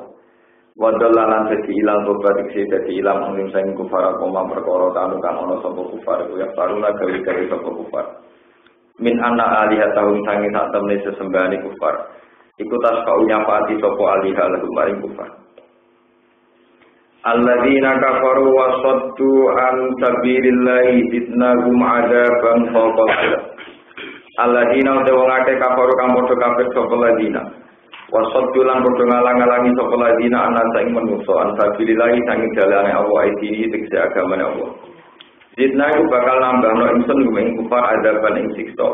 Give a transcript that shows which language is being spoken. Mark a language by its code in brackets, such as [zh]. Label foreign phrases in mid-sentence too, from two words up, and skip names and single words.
[ar] وضلالا [jv] dadi ilang tobat dadi ilang ing sing kufar koma perkara kanu kang ana sapa kufar ya faruna gawe sapa kufar. [ar] من أن آلهتهم [jv] sangi sak temne sesembahane kufar. Iku tas kau nyapati sapa aliha lagu maring kufar. [ar] الذين كفروا وصدوا عن سبيل الله زدناهم عذابا فوق. [jv] Alladzina wong akeh kafaru kang padha kafir sapa ladina. [ar] وصدوا [jv] lan padha ngalang-alangi sapa ladina ana ing manungsa [ar] عن سبيل الله [jv] sangi dalane Allah iki tegese agamane Allah. Zidnahu bakal nambahno ingsun ing kufar adzaban ing siksa.